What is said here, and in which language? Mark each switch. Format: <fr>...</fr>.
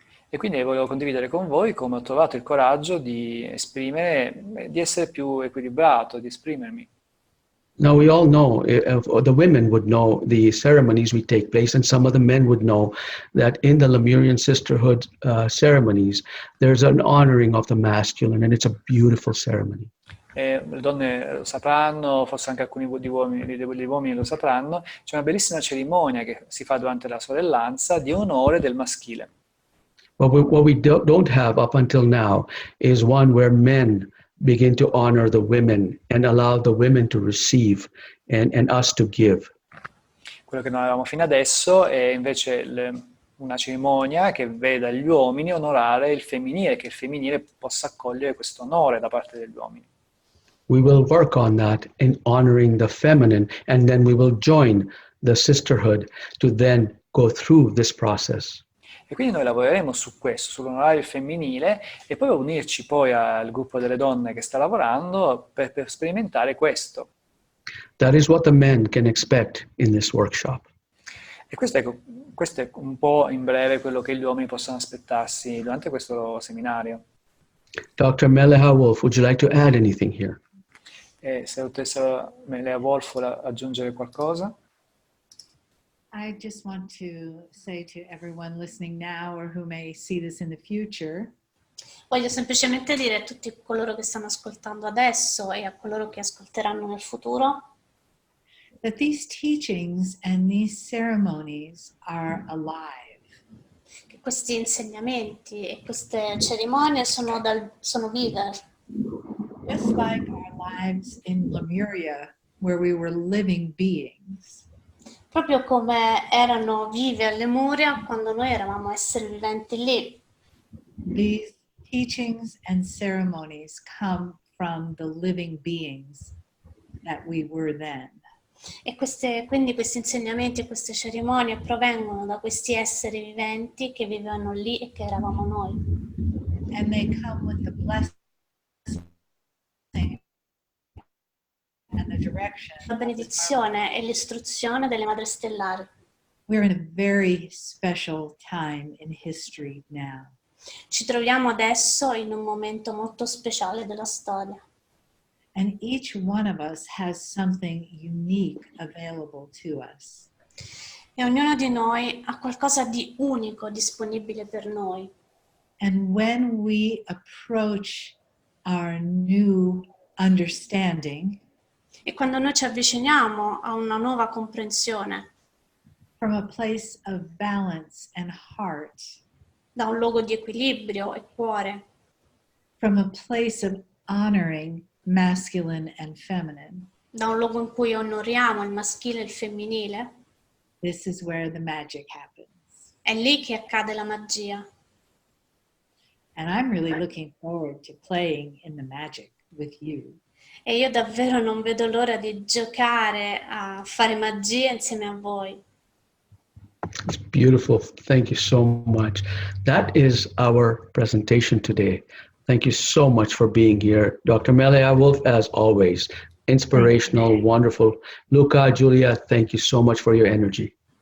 <it>E quindi volevo condividere con voi come ho trovato il coraggio di esprimere, di essere più equilibrato, di esprimermi.</it> <en>Now we all know, the women would know the ceremonies we take place, and some of the men would know that in the Lemurian sisterhood ceremonies, there's an honoring of the masculine, and it's a beautiful ceremony.</en> <it>Le donne lo sapranno, forse anche alcuni degli uomini lo sapranno, c'è una bellissima cerimonia che si fa durante la sorellanza di onore del maschile.</it> <en>What we don't have up until now is one where men begin to honor the women and allow the women to receive and us to give.</en> <it>Quello che non avevamo fino adesso è invece una cerimonia che veda gli uomini onorare il femminile, che il femminile possa accogliere questo onore da parte degli uomini.</it> <en>We will work on that in honoring the feminine, and then we will join the sisterhood to then go through this process.</en> <it>E quindi noi lavoreremo su questo, sull'onorare il femminile e poi unirci poi al gruppo delle donne che sta lavorando per sperimentare questo.</it> <en>That is what the men can expect in this workshop.</en> <it>E questo è un po' in breve quello che gli uomini possono aspettarsi durante questo seminario.</it> <en>Dr. Mele'ha Wolf, would you like to add anything here?</en> <it>Se la dottoressa Mele'ha Wolf vuole aggiungere qualcosa?</it> <en>I just want to say to everyone listening now or who may see this in the future,</en> <it>Voglio semplicemente dire a tutti coloro che stanno ascoltando adesso e a coloro che ascolteranno nel futuro</it> <en>that these teachings and these ceremonies are alive.</en> <it>che questi insegnamenti e queste cerimonie sono vive.</it> <en>Just like our lives in Lemuria, where we were living beings.</en> <it>Proprio come erano vive a Lemuria quando noi eravamo esseri viventi lì.</it> <en>These teachings and ceremonies come from the living beings that we were then.</en> <it>E quindi questi insegnamenti e queste cerimonie provengono da questi esseri viventi che vivevano lì e che eravamo noi.</it> <en>And they come with the blessing and the direction.</en> <it>La benedizione e l'istruzione delle Madri Stellari.</it> <en>We're in a very special time in history now.</en> <it>Ci troviamo adesso in un momento molto speciale della storia.</it> <en>And each one of us has something unique available to us.</en> <it>E ognuno di noi ha qualcosa di unico disponibile per noi.</it> <en>And when we approach our new understanding</en> <it>E quando noi ci avviciniamo a una nuova comprensione,</it> <en>from a place of balance and heart,</en> <it>da un luogo di equilibrio e cuore,</it> <en>from a place of honoring masculine and feminine,</en> <it>da un luogo in cui onoriamo il maschile e il femminile,</it> <en>this is where the magic happens.</en> <it>è lì che accade la magia.</it> <en>And I'm really looking forward to playing in the magic with you.</en> <it>E io davvero non vedo l'ora di giocare a fare magia insieme a voi.</it> <en>It's beautiful. Thank you so much. That is our presentation today. Thank you so much for being here. Dr. Mele'ha Wolf, as always, inspirational, wonderful. Luca, Giulia, thank you so much for your energy.</en>